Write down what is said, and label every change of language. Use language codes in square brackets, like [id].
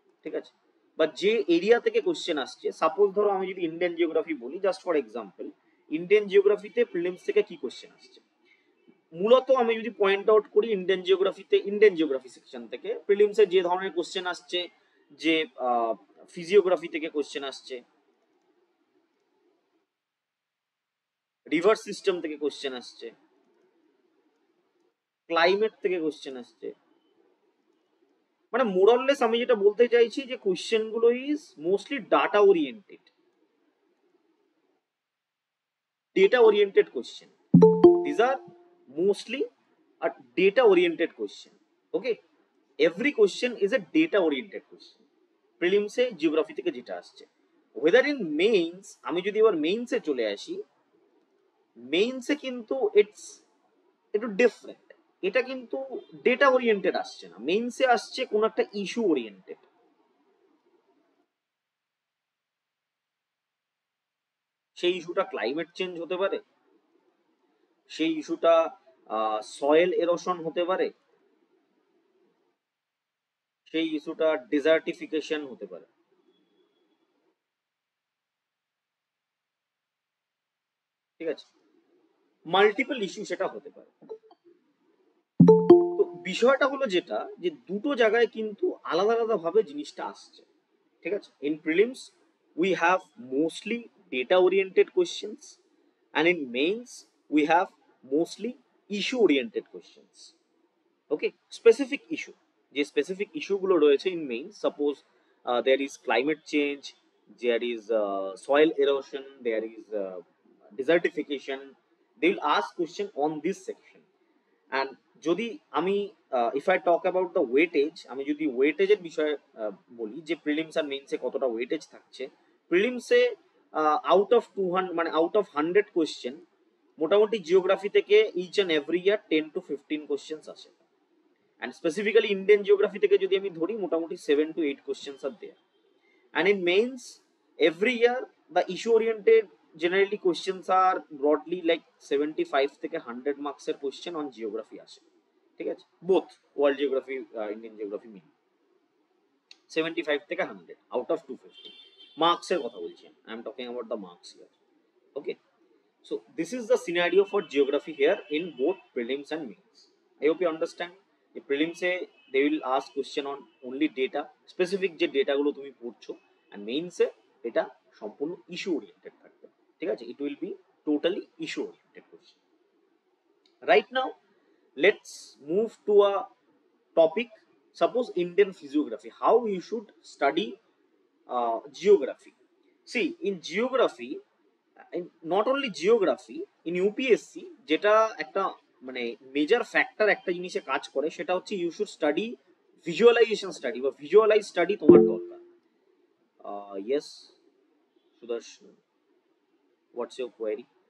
[bn] ঠিক আছে, বা যে এরিয়া থেকে কোশ্চেন আসছে, সাপোজ ধরো আমি যদি ইন্ডিয়ান জিওগ্রাফি বলি, just for example, Indian জিওগ্রাফিতে prelims থেকে কি কোশ্চেন আসছে, মূলত আমি যদি পয়েন্ট আউট করি ইন্ডিয়ান জিওগ্রাফিতে, ইন্ডিয়ান জিওগ্রাফি সেকশন থেকে প্রিলিমসে যে ধরনের কোশ্চেন আসছে, যে ফিজিওগ্রাফি থেকে কোশ্চেন আসছে, রিভার সিস্টেম থেকে কোশ্চেন আসছে, ক্লাইমেট থেকে কোশ্চেন আসছে, মানে মোরাললেস আমি যেটা বলতে চাইছি যে কোশ্চেন গুলো [en] Is mostly data oriented, data oriented question. These are mostly a data oriented question. Okay, every question is a data oriented question. [bn] Prelims A geography থেকে যেটা আসছে, ওয়েদার ইন মেইনস, আমি যদি এবার মেইনসে চলে আসি, মেইনসে কিন্তু ইটস একটু ডিফারেন্ট। এটা কিন্তু ডেটা ওরিয়েন্টেড আসছে না, মেইনসে আসছে কোন একটা ইস্যু ওরিয়েন্টেড। সেই ইস্যুটা ক্লাইমেট চেঞ্জ হতে পারে, সেই ইস্যুটা সয়েল এরোশন হতে পারে, সেই ইস্যুটা ডিজার্টিফিকেশন হতে পারে। ঠিক আছে, মাল্টিপল ইস্যু সেটা হতে পারে। তো বিষয়টা হলো যেটা, যে দুটো জায়গায় কিন্তু আলাদা আলাদা ভাবে জিনিসটা আসছে। ঠিক আছে, [en] In prelims we have mostly data oriented questions, and in mains we have mostly issue oriented questions. Okay, specific issue, [bn] যে স্পেসিফিক ইস্যু গুলো রয়েছে [en] In main, suppose there is climate change, there is soil erosion, there is desertification, they will ask question on this section. [bn] And যদি আমি [en] if I talk about the weightage, [bn] আমি যদি ওয়েটেজের বিষয়ে বলি যে প্রিলিমস আর মেইনসে কতটা ওয়েটেজ থাকছে, প্রিলিমসে আউট অফ 200 মানে আউট অফ 100 কোয়েশ্চেন মোটামুটি জিওগ্রাফি থেকে each and every year 10 to 15 questions আসে। অ্যান্ড স্পেসিফিক্যালি ইন্ডিয়ান জিওগ্রাফি থেকে যদি আমি ধরি, মোটামুটি 7 to 8 questions আর there. [en] and in mains every year the issue oriented generally questions are broadly like 75 [bn] থেকে 100 মার্কসের কোয়েশ্চেন অন জিওগ্রাফি আসে। ঠিক আছে, both world geography, Indian geography মিলে 75 থেকে 100 আউট অফ 250 মার্কসের কথা বলছি, [en] I am talking about the marks here. Okay, so this is the scenario for geography here in both prelims and mains. I hope you understand. The prelims এ they will ask question on only data, specific [bn] যে data গুলো তুমি পড়ছো, [en] and mains এ [bn] এটা সম্পূর্ণ issue oriented থাকবে। ঠিক আছে, [en] it will be totally issue oriented question. Right now let's move to a topic, suppose Indian physiography, how you should study geography. [bn] See, in geography, not only geography, in UPSC যেটা একটা মানে major factor একটা জিনিসে কাজ করে, সেটা হচ্ছে [en] you should study visualization study [bn] বা ভিজুয়ালাইজ স্টাডি তোমার দরকার। [en] Yes Sudarshan, what's your query?